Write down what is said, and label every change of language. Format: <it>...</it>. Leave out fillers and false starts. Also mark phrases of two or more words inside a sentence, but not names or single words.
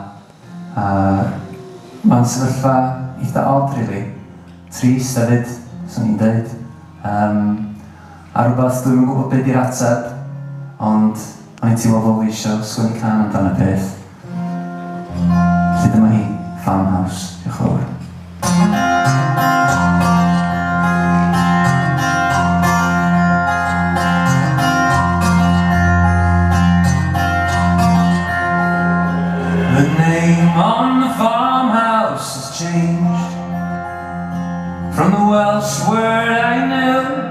<cy>Mae'n sefyllfa eitha od, rili. Trist hefyd, swn i'n dweud. A rhywbeth dwi'n yn gwybod beth i'r ateb, ond o'n i'n teimlo fel fi eisiau sgwennu can amdano peth. Felly dyma hi, Farmhouse. Diolch yn fawr.</cy> <en>The name on the farmhouse has changed from the Welsh word I knew</en>